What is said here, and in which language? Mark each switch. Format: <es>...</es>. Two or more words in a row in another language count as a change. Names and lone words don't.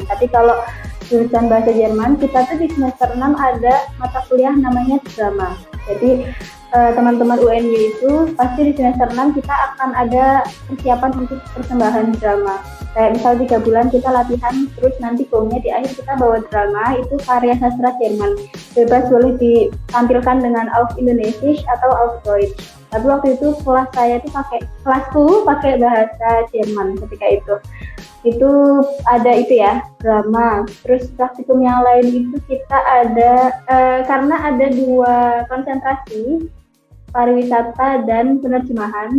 <id>Tapi kalau jurusan bahasa Jerman, kita tuh di semester 6 ada mata kuliah namanya drama. Jadi teman-teman UNY itu pasti di semester 6 kita akan ada persiapan untuk persembahan drama. Kayak misal 3 bulan kita latihan, terus nanti goalnya di akhir kita bawa drama, itu karya sastra Jerman. Bebas boleh ditampilkan dengan</id> <de>auf Indonesisch</de> <id>atau</id> <de>auf Deutsch.</de> <id>Tapi waktu itu kelasku pakai bahasa Jerman ketika itu. Itu ada itu ya, drama. Terus praktikum yang lain itu kita ada karena ada 2 konsentrasi, pariwisata dan penerjemahan.</id>